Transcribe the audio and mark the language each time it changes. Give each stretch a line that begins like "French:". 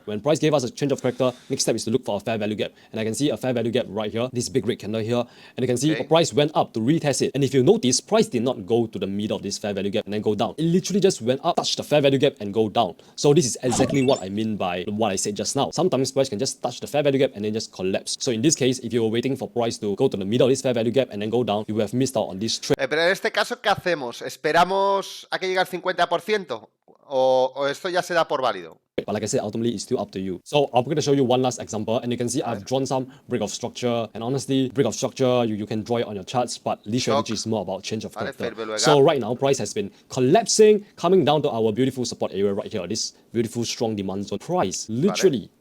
English: When price gave us a change of character, next step is to look for a fair value gap. And I can see a fair value gap right here, this big red candle here, and you can see price went up to retest it. And if you notice, price did not go to the middle of this fair value gap and then go down. It literally just went up, touched the fair value gap and go down. So this is exactly what I mean by what I said just now. Sometimes price can just touch the fair value gap and then just collapse. So in this case, if you were waiting for price to go to the middle of this fair value gap and then go down, you would have missed out on this trade.
Spanish: Pero en este caso, ¿qué hacemos? ¿Esperamos a que llegue al 50%? ¿O esto ya se da por válido?
English: But like I said, ultimately, it's still up to you. So I'm going to show you one last example. And you can see I've drawn some break of structure. And honestly, break of structure, you can draw it on your charts. But this strategy is more about change of character. So right now, price has been collapsing, coming down to our beautiful support area right here. This beautiful, strong demand zone. Price literally